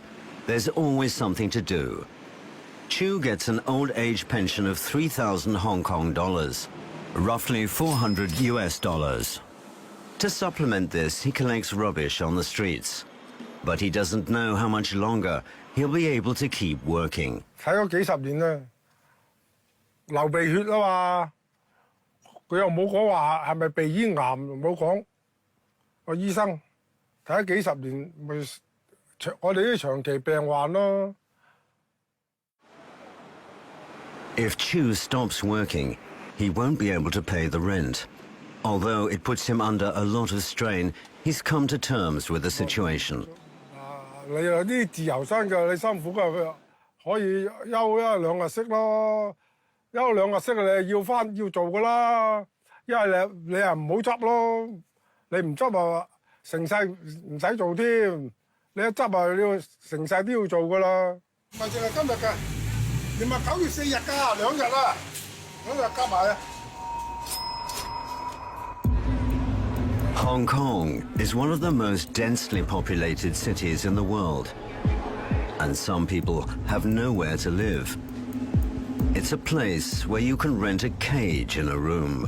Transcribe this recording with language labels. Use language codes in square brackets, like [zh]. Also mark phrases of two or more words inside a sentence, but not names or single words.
[en] There's always something to do. Chu gets an old age pension of 3,000 Hong Kong dollars, roughly 400 US dollars. To supplement this, he collects rubbish on the streets. But he doesn't know how much longer he'll be able to keep working. [yue] 睇咗幾十年啦，流鼻血啊嘛。佢又冇講話係咪鼻咽癌，冇講。個醫生睇咗幾十年，咪我哋啲長期病患咯。 [en] If Chu stops working, he won't be able to pay the rent. Although it puts him under a lot of strain, he's come to terms with the situation. [yue] 你有啲自由身㗎，你辛苦㗎，佢可以休1、2日息咯。休2日息你要做㗎啦，因為你又唔好執咯，你唔執啊成世唔使做添，你一執啊你要成世都要做㗎啦。唔係淨係今日㗎，你咪9月4日㗎，2日啦，2日加埋啊。 [en] Hong Kong is one of the most densely populated cities in the world, and some people have nowhere to live. It's a place where you can rent a cage in a room.